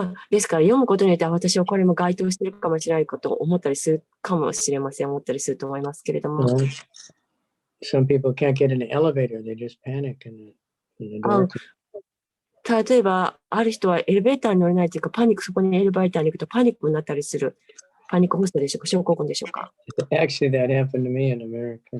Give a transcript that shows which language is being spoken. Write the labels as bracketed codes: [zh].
[ja] ですから読むことによって私はこれも該当しているかもしれないことを思ったりするかもしれません。思ったりすると思いますけれども。 [en] Some people can't get in the elevator. They just panic in the door. [ja] 例えば、ある人はエレベーターに乗れないというか、そこにエレベーターに行くとパニックになったりする。パニック発作でしょうか、症候群でしょうか。 [en] Actually, that happened to me in America.